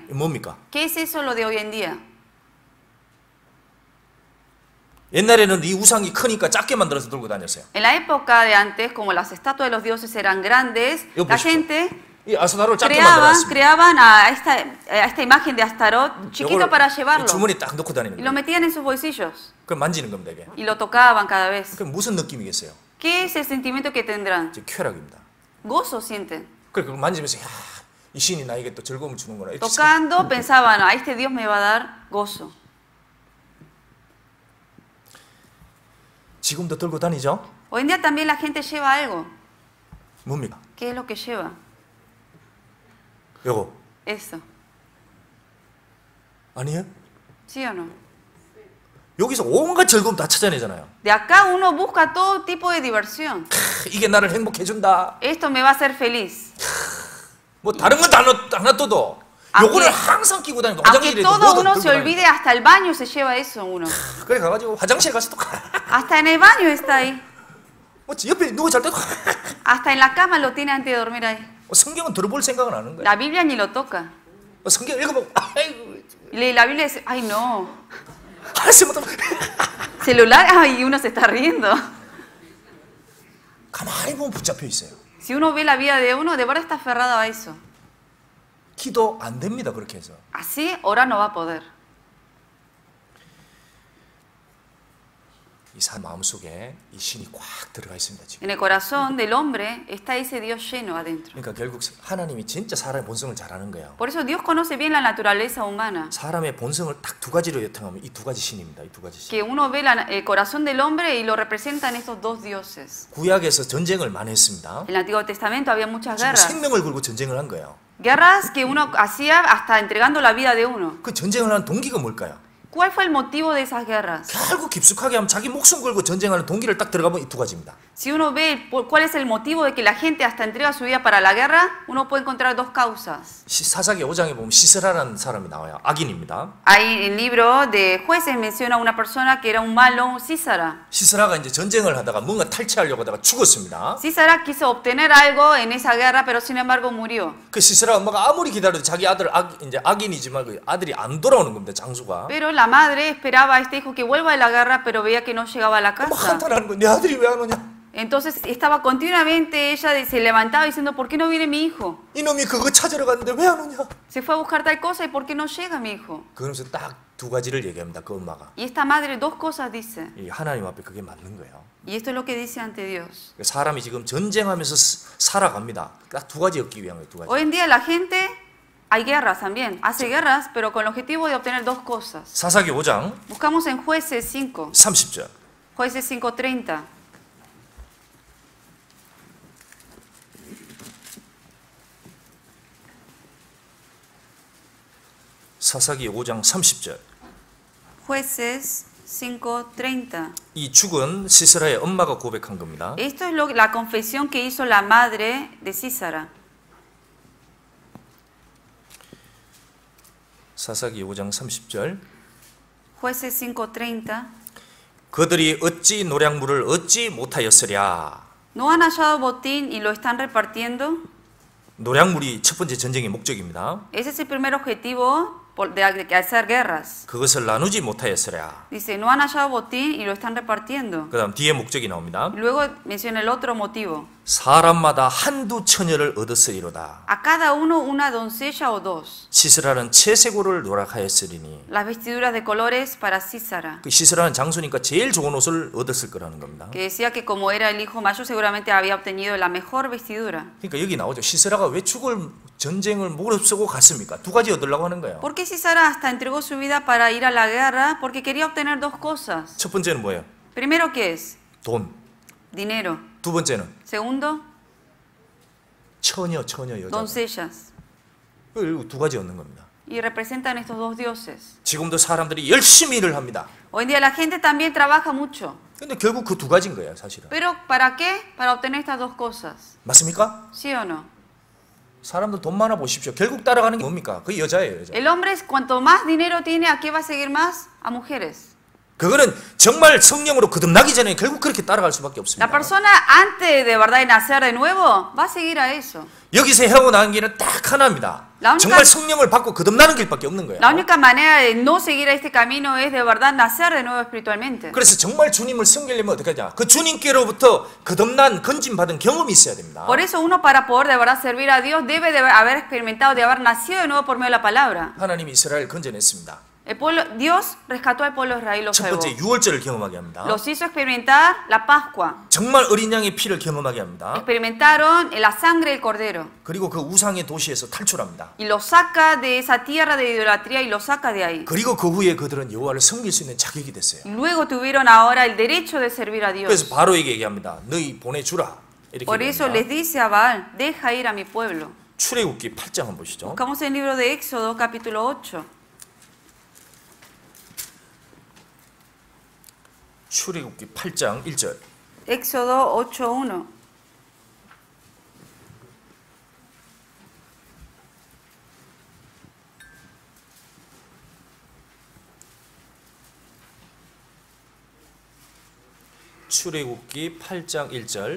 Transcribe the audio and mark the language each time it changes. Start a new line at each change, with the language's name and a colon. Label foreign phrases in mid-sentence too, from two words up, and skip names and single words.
Korean: 뭡니까?
Spanish: ¿Qué es eso lo de hoy en día?
Korean: 옛날에는 이 우상이 크니까 작게 만들어서 들고 다녔어요.
Spanish: En la época de antes, como las estatuas de los dioses eran grandes, Yo la pues, gente
Korean: 이 아스나를 작게 만들었습니다.
Spanish: creaban a esta imagen de Astaroth chiquito para llevarlo
Korean: 주머니에 딱 넣고 다니는
Spanish: y lo
Korean: 거예요.
Spanish: metían en sus bolsillos
Korean: 그럼 만지는 겁니다, 이게.
Spanish: y lo tocaban cada vez.
Korean: 그럼 무슨 느낌이겠어요?
Spanish: ¿Qué es el sentimiento que tendrán?
Korean: 이제 쾌락입니다.
Spanish: Gozo sienten.
Korean: 그걸 만지면서 야, 이 신이 나에게 또 즐거움을 주는구나. 이렇게
Spanish: Tocando pensaban, a este Dios me va a dar gozo.
Korean: 지금도 들고 다니죠?
Spanish: Hoy en día también la gente lleva algo.
Korean: 뭡니까?
Spanish: ¿Qué es lo que lleva?
Korean: 요거
Spanish: Eso.
Korean: 아니에요?
Spanish: ¿Sí o no?
Korean: 여기서 온갖 즐거움 다 찾아내잖아요.
Spanish: De acá uno busca todo tipo de diversión.
Korean: 이게 나를 행복해준다.
Spanish: Esto me va a hacer feliz.
Korean: 뭐 다른 건 다 놔둬도 요거를 항상 끼고 다니고
Spanish: Aunque
Korean: 화장실에도
Spanish: todo
Korean: 뭐든
Spanish: uno
Korean: 들고
Spanish: se
Korean: 다니고.
Spanish: olvide, hasta el baño se lleva eso uno.
Korean: 그래 가가지고 화장실 가서 또
Spanish: Hasta en el baño está ahí.
Korean: 뭐 옆에 누워 잘 때도
Spanish: Hasta en la cama lo tiene antes de dormir ahí.
Korean: 성경은 들어볼 생각은 안 하는 거야.
Spanish: La Biblia ni lo toca.
Korean: 성경 읽어보고 아이고
Spanish: Lee la Biblia y dice, ay no.
Korean: 하시면
Spanish: Celular, ay, uno se está riendo.
Korean: 가만히 보면 붙잡혀 있어요.
Spanish: Si uno ve la vida de uno, de verdad está aferrado a eso.
Korean: 기도 안 됩니다 그렇게 해서.
Spanish: Así, orar no va a poder.
Korean: 이 사람 마음속에 이 신이 꽉 들어가 있습니다 지금.
Spanish: En el corazón del hombre está ese Dios lleno adentro.
Korean: 그러니까 결국 하나님이 진짜 사람의 본성을 잘 아는 거예요.
Spanish: Por eso Dios conoce bien la naturaleza humana.
Korean: 사람의 본성을 딱 두 가지로 요통하면 이 두 가지 신입니다. 이 두 가지 신.
Spanish: Que uno ve el corazón del hombre y lo representan estos dos dioses.
Korean: 구약에서 전쟁을 많이 했습니다.
Spanish: En el Antiguo Testamento había muchas
Korean: 지금
Spanish: guerras.
Korean: 생명을 걸고 전쟁을 한 거예요.
Spanish: Guerras que uno hacía hasta entregando la vida de uno.
Korean: 그 전쟁을 한 동기가 뭘까요?
Spanish: ¿Cuál fue el motivo de esas guerras?
Korean: 결국 깊숙하게 하면 자기 목숨 걸고 전쟁하는 동기를 딱 들어가면 이 두 가지입니다.
Spanish: Si uno ve cuál es el motivo de que la gente hasta entrega su vida para la guerra, uno puede encontrar dos causas.
Korean: 사사기 5장에 보면 시스라라는 사람이 나와요. 악인입니다.
Spanish: Ahí en el libro de Jueces menciona a una persona que era un malo, Sísara.
Korean: 시스라가 이제 전쟁을 하다가 뭔가 탈취하려고 하다가 죽었습니다.
Spanish: Sísara quiso obtener algo en esa guerra, pero sin embargo murió.
Korean: 그 시스라 엄마가 아무리 기다려도 자기 아들 이제 악인이지만 그 아들이 안 돌아오는 겁니다. 장수가.
Spanish: Pero la madre esperaba a este hijo que vuelva de la guerra, pero veía que no llegaba a la
Korean: 막
Spanish: casa.
Korean: 한탄하는 거야. 내 아들이 왜 안 오냐?
Spanish: Entonces estaba continuamente, ella se levantaba diciendo, ¿por qué no viene mi hijo?
Korean: 이놈이 그거 찾으러 갔는데 왜 안 오냐?
Spanish: Se fue a buscar tal cosa y ¿por qué no llega mi hijo?
Korean: 그러면서 딱 두 가지를 얘기합니다. 그 엄마가.
Spanish: Y esta madre dos cosas dice.
Korean: 이 하나님 앞에 그게 맞는 거예요.
Spanish: Y esto es lo que dice ante Dios.
Korean: 사람이 지금 전쟁하면서 살아갑니다. 딱 두 가지 얻기 위한 거예요. 두 가지.
Spanish: Hoy en día la gente, hay guerras también, hace guerras, pero con el objetivo de obtener dos cosas.
Korean: 사사기 5장
Spanish: Buscamos en Jueces 5,
Korean: 30절.
Spanish: Jueces 5:30.
Korean: 사사기 5장 30절.
Spanish: Jueces 5:30.
Korean: 이 죽은 시스라의 엄마가 고백한 겁니다.
Spanish: Esto es la confesión que hizo la madre de Sísara.
Korean: 사사기 5장 30절.
Spanish: Jueces 5:30.
Korean: 그들이 어찌 노략물을 얻지 못하였으랴.
Spanish: ¿No han hallado botín y lo están repartiendo?
Korean: 노략물이 첫 번째 전쟁의 목적입니다.
Spanish: Ese es el primer objetivo de hacer guerras.
Korean: 그것을 나누지 못하였으랴.
Spanish: Dice, no han hallado botín y lo están repartiendo.
Korean: 그다음 뒤에 목적이 나옵니다.
Spanish: Luego menciona el otro motivo.
Korean: 사람마다 한두 처녀를 얻었으리로다.
Spanish: A cada uno una doncella o dos.
Korean: 시스라는 채색옷을 노락하였으리니.
Spanish: Las vestiduras de colores para Sísara.
Korean: 그 시스라는 장수니까 제일 좋은 옷을 얻었을 거라는 겁니다.
Spanish: Que decía que como era el hijo mayor seguramente había obtenido la mejor vestidura.
Korean: 그러니까 여기 나오죠. 시스라가 왜 죽을 전쟁을 무릅쓰고 갔습니까? 두 가지 얻으려고 하는 거예요.
Spanish: ¿Por qué Sísara hasta entregó su vida para ir a la guerra? Porque quería obtener dos cosas.
Korean: 첫 번째는 뭐예요?
Spanish: Primero, ¿qué es?
Korean: 돈.
Spanish: Dinero.
Korean: 두 번째는
Spanish: Segundo,
Korean: 처녀 여자.
Spanish: doncellas.
Korean: 두 가지 얻는 겁니다.
Spanish: Y representan estos dos dioses.
Korean: 지금도 사람들이 열심히 일을 합니다.
Spanish: Hoy en día la gente también trabaja mucho.
Korean: 근데 결국 그 두 가지인 거예요, 사실은.
Spanish: ¿Pero para qué? Para obtener estas dos cosas.
Korean: 맞습니까?
Spanish: ¿Sí o no?
Korean: 사람들 돈 많아 보십시오. 결국 따라가는 게 뭡니까? 그 여자예요, 여자.
Spanish: El hombre, cuanto más dinero tiene, ¿a qué va a seguir más? A mujeres.
Korean: 그거는 정말 성령으로 거듭나기 전에 결국 그렇게 따라갈 수밖에 없습니다.
Spanish: La persona antes de verdad de nacer de nuevo va a seguir a eso.
Korean: 여기서 헤어 나는 길은 딱 하나입니다. 정말 성령을 받고 거듭나는 길밖에 없는 거예요.
Spanish: La única manera de no seguir este camino es de verdad nacer de nuevo espiritualmente.
Korean: 그래서 정말 주님을 섬기려면 어떻게 하냐? 그 주님께로부터 거듭난 건짐받은 경험이 있어야 됩니다.
Spanish: Por eso uno para poder de verdad servir a Dios debe de haber experimentado, de haber nacido de nuevo por medio de la palabra.
Korean: 하나님이 이스라엘 건져냈습니다.
Spanish: Dios rescató al pueblo de Israel y lo
Korean: 첫
Spanish: salvó.
Korean: 번째 유월절을 경험하게 합니다.
Spanish: Los hizo experimentar la Pascua.
Korean: 정말 어린 양의 피를 경험하게 합니다.
Spanish: Experimentaron la sangre del cordero.
Korean: 그리고 그 우상의 도시에서 탈출합니다.
Spanish: Y los saca de esa tierra de idolatría y los saca de ahí.
Korean: 그리고 그 후에 그들은 여호와를 섬길 수 있는 자격이 됐어요.
Spanish: Y luego tuvieron ahora el derecho de servir a Dios.
Korean: 그래서 바로에게 얘기합니다. 너희 보내주라. 이렇게
Spanish: Por eso les
Korean: 얘기합니다.
Spanish: dice a Baal, deja ir a mi pueblo.
Korean: 출애굽기 8장 한번 보시죠.
Spanish: Buscamos el libro de Éxodo, capítulo 8.
Korean: 출애굽기 8장 1절.
Spanish: Éxodo 8:1.
Korean: 출애굽기 8장 1절.